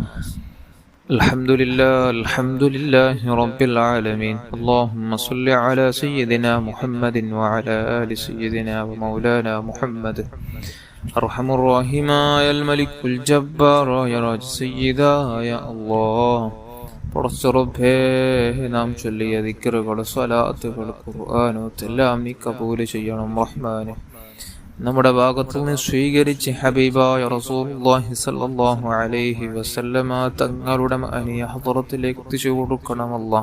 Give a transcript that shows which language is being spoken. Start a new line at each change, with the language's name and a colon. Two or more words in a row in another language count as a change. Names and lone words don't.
Arabic: الحمد لله رب العالمين. اللهم صل على سيدنا محمد وعلى آل سيدنا ومولانا محمد. أرحم الراحمين الملك الجبار يا راج سيدا يا الله.
Malayalam: പടച്ചറബ്ബേ, നാം ചൊല്ലിയ ദിക്റുകൾ, സ്വലാത്തുകൾ, ഖുർആനോത്തെല്ലാം നീ കബൂൽ ചെയ്യണം റഹ്മാനെ. നമ്മുടെ ഭാഗത്തു നിന്ന് സ്വീകരിച്ച് ഹബീബായ
Arabic: رسول الله صلى الله عليه وسلم
Malayalam: തങ്ങളുടെ മഅനിയ ഹദറത്തിലേക്ക് എത്തിച്ചു കൊടുക്കണം അല്ലാഹ്.